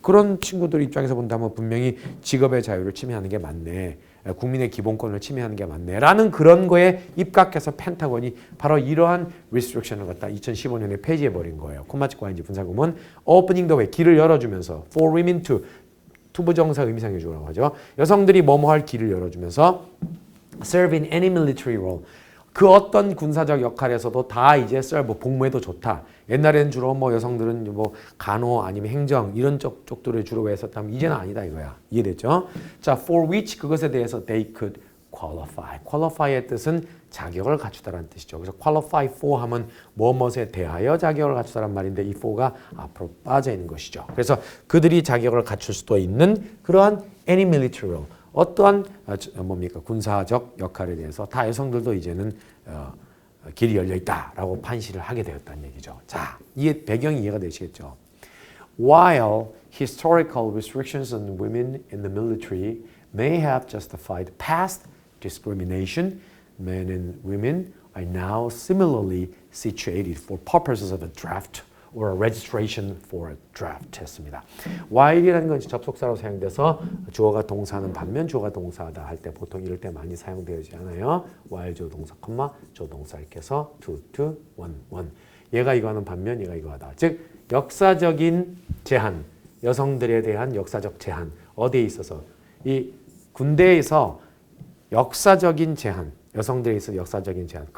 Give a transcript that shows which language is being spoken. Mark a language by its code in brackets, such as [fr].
[ko] 그런 친구들 입장에서 본다면 분명히 직업의 자유를 침해하는 게 맞네. 국민의 기본권을 침해하는 게 맞네. 라는 그런 거에 입각해서 펜타곤이 바로 이러한 restriction을 갖다 2015년에 폐지해버린 거예요. 콤마치과인지 분사구문 [en] opening the way, [ko] 길을 열어주면서 [en] for women to [ko] 투부정사 의미상해주라고 하죠. 여성들이 뭐뭐할 길을 열어주면서 [en] serve in any military role. [ko] 그 어떤 군사적 역할에서도 다 이제 serve, 복무해도 좋다. 옛날에는 주로 뭐 여성들은 뭐 간호 아니면 행정 이런 쪽들을 주로 했었다면 이제는 아니다 이거야. 이해됐죠? [en] 자, for which [ko] 그것에 대해서 [en] they could qualify. [ko] qualify의 뜻은 자격을 갖추다라는 뜻이죠. 그래서 qualify for 하면 뭐뭐에 대하여 자격을 갖추다라는 말인데 이 for가 앞으로 빠져 있는 것이죠. 그래서 그들이 자격을 갖출 수도 있는 그러한 [en] any military role, [ko] 어떠한 군사적 역할에 대해서 다 여성들도 이제는 길이 열려 있다라고 판시를 하게 되었다는 얘기죠. 자, 이 배경이 이해가 되시겠죠? [en] While historical restrictions on women in the military may have justified past discrimination, men and women are now similarly situated for purposes of a draft or a registration for a draft [ko] 했습니다. while이라는 건 접속사로 사용돼서 주어가 동사는 반면 주어가 동사다 할 때 보통 이럴 때 많이 사용되지 않아요. while 조동사, 조동사 이렇게 해서 to, one. 얘가 이거 하는 반면 얘가 이거 하다. 즉 역사적인 제한, 여성들에 대한 역사적 제한 어디에 있어서 이 군대에서 역사적인 제한, 여성들에 있어 역사적인 제한.